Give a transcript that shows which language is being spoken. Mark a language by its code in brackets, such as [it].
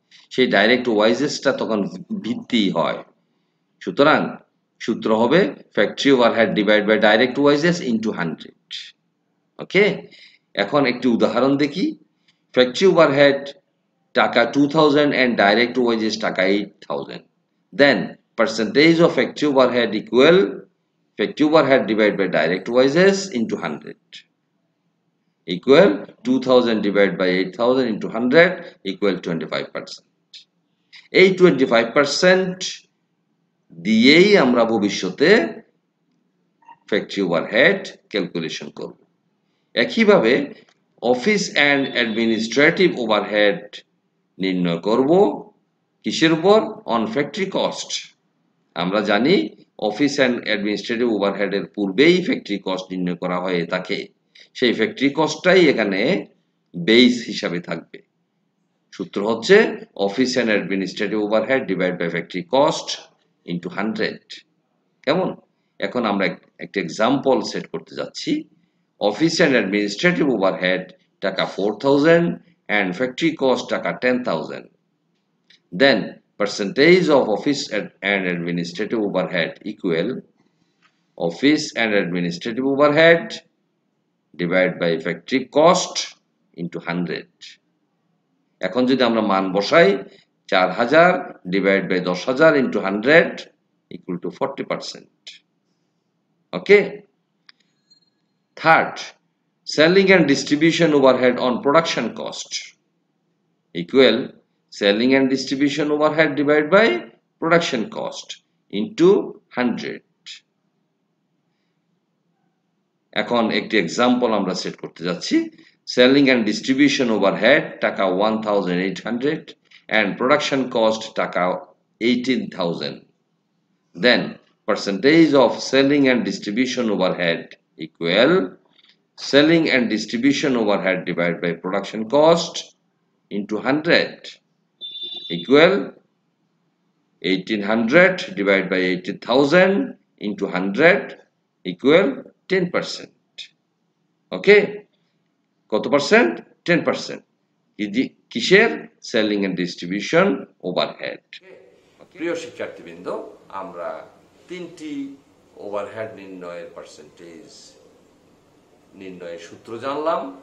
[bn] সেই ডাইরেক্ট ওয়াইজেসটা তখন ভিত্তি হয়। সুতরাং সূত্র হবে factory overhead divide by direct wages into 100। ওকে, এখন একটি উদাহরণ দেখি। ফ্যাক্টরি ওভারহেড টাকা 2000 and direct wages টাকা 8000. [en] Then percentage of factory overhead equal factory overhead divided by direct wages into 100 equal 2000 divided by 8000 into 100 equal 25%. [bn] এই 25% দিয়েই আমরা ভবিষ্যতে ফ্যাক্টরি ওভারহেড ক্যালকুলেশন করব। একইভাবে অফিস অ্যান্ড অ্যাডমিনিস্ট্রেটিভ ওভারহেড নির্ণয় করব কিসের উপর? On factory cost. আমরা জানি অফিস অ্যান্ড অ্যাডমিনিস্ট্রেটিভ ওভারহেডের পূর্বেই ফ্যাক্টরি কস্ট নির্ণয় করা হয়ে থাকে। সেই ফ্যাক্টরি কস্টটাই এখানে বেস হিসাবে থাকবে। সূত্র হচ্ছে office and administrative overhead divide by factory cost into 100। কেমন? এখন আমরা একটা এক্সাম্পল সেট করতে যাচ্ছি। অফিস অ্যান্ড অ্যাডমিনিস্ট্রেটিভ ওভারহেড টাকা 4000 and factory cost টাকা 10,000. [en] Then percentage of office and administrative overhead equal office and administrative overhead divided by factory cost into 100. [bn] এখন যদি আমরা মান বসাই [en] 4000 divided by 10,000 into 100 equal to 40%. Okay. Third, selling and distribution overhead on production cost equal selling and distribution overhead divided by production cost into 100. [bn] এখন একটি example আমরা set করতে যাচ্ছি। সেলিং অ্যান্ড ডিস্ট্রিবিউশন ওভারহেড টাকা 1800 and production cost টাকা 18,000. [en] Then percentage of selling and distribution overhead equal selling and distribution overhead divided by production cost into 100 equal 1800 divided by 80,000 into 100 equal 10%. [bn] Okay, কত percent? 10%. কিসের? Selling and distribution overhead. প্রিয় শিক্ষার্থীবৃন্দ, আমরা তিনটি overhead নির্ণয়ের percentage নির্ণয়ের সূত্র জানলাম।